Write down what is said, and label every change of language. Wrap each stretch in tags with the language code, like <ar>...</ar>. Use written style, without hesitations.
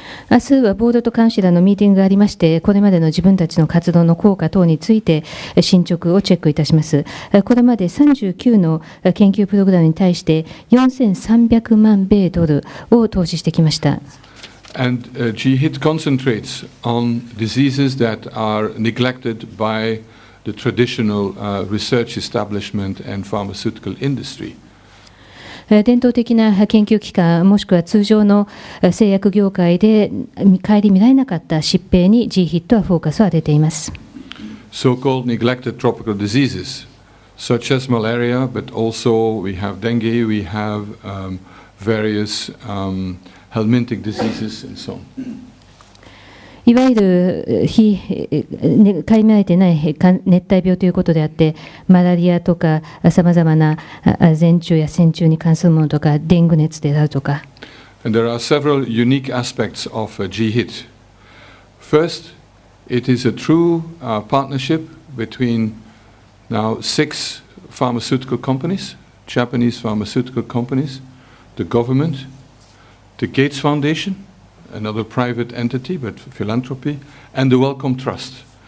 <ja>明日はボードとカウンシラーのミーティングがありまして、これまでの自分たちの活動の効果等について進捗をチェックいたします。これまで39の研究プログラムに対して4300万米ドルを投資してきました。</ja> <en>And GHIT concentrates on diseases that are neglected by the traditional research establishment and pharmaceutical industry.</en> <ja>伝統的な研究機関もしくは通常の製薬業界で顧みられなかった疾病に GHIT はフォーカスを当てています。</ja> <en>So-called neglected tropical diseases, such as malaria, but also we have dengue, we have various helminthic diseases and so on.</en> <ja>いわゆる顧みられていない熱帯病ということであって、マラリアとかさまざまな前虫や線虫に関するものとか、デング熱であるとか。</ja> <en>And there are several unique aspects of GHIT. First, it is a true partnership between now 6 pharmaceutical companies, Japanese pharmaceutical companies, the government, the Gates Foundation,another private entity, but philanthropy, and the Wellcome Trust.</en>